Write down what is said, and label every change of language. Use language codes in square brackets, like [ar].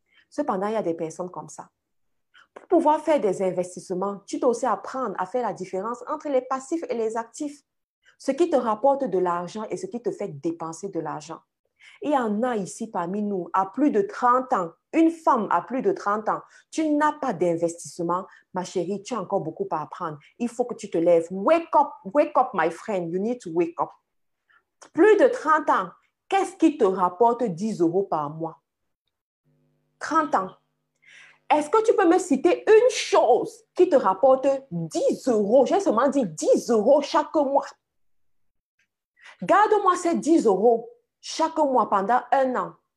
[fr] Cependant, il y a des personnes comme ça. Pour pouvoir faire des investissements, tu dois aussi apprendre à faire la différence entre les passifs et les actifs. Ce qui te rapporte de l'argent et ce qui te fait dépenser de l'argent. Il y en a ici parmi nous, à plus de 30 ans, une femme à plus de 30 ans, tu n'as pas d'investissement, ma chérie, tu as encore beaucoup à apprendre. Il faut que tu te lèves. [en] Wake up, my friend, you need to wake up. [fr] Plus de 30 ans, qu'est-ce qui te rapporte 10 euros par mois? 30 ans. Est-ce que tu peux me citer une chose qui te rapporte 10 euros? J'ai seulement dit 10 euros chaque mois. Garde-moi ces 10 euros chaque mois pendant un an.